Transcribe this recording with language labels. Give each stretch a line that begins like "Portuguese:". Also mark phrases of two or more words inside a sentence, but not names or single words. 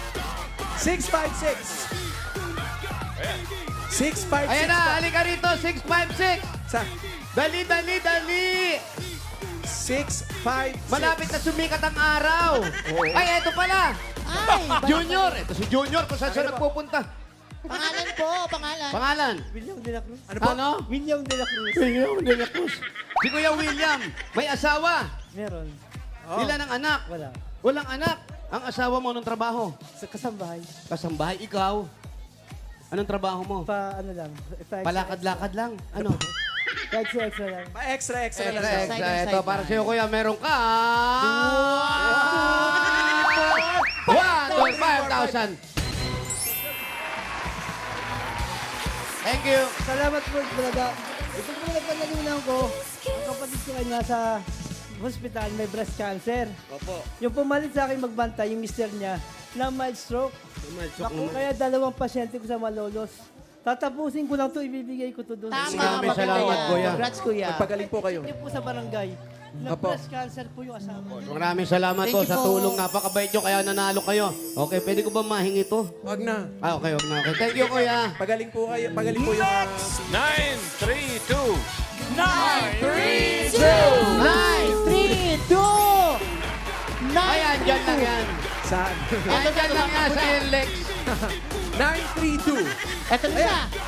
Filipino: 656. 656. Ayan na, halika rito. 656. Sa Dali, dali, dali. 656. Malapit na sumikat ang araw. Ay, eto pala. Ay, Junior. Ito si Junior kung saan siya nagpupunta. pangalan po, pangalan. Pangalan? William de la Cruz. Ano po? Ano? William de la Cruz. William de la Cruz. Si Kuya William, may asawa. Meron. Ilan ang anak? Wala. Walang anak. Ang asawa mo anong trabaho? Sa kasambahay. Kasambahay, ikaw. Anong trabaho mo? Ano lang. Palakad-lakad lang. Ano? Extra lang. Extra lang. Extra.
English: Side
Filipino: Ito,
English: by
Filipino: para
English: side.
Filipino: sa'yo, Kuya, meron ka. 1, 2, 5,000.
English: Thank you.
Filipino: Salamat po talaga. Ito po nagpanalunan ko. Ang kapatid ko ay nasa hospital, may
English: breast cancer.
Filipino: Opo. Yung pumalit sa akin magbantay, yung mister niya, na
English: mild stroke.
Filipino: Ako, kaya 2 pasyente ko sa Malolos. Tatapusin ko lang to, ibibigay ko to doon. Maraming salamat, Kuya. Congrats, Kuya. Magpagaling po kayo. Hindi po sa barangay. Na Opo.
English: breast cancer
Filipino: po yung asawa. Maraming salamat
English: Thank
Filipino: po
English: you
Filipino: sa po. tulong. Napakabait nyo, kaya nanalo kayo. Okay, pwede ko ba mahingi to? Wag na. Ah, okay, okay. Okay.
English: Thank you,
Filipino: Kuya. Pagaling po kayo. Pagaling po yung... 932. 9, 3, 2, 9, Ay, andyan lang yan. Saan? Andyan lang yan sa NLEX. 932. Eto na siya.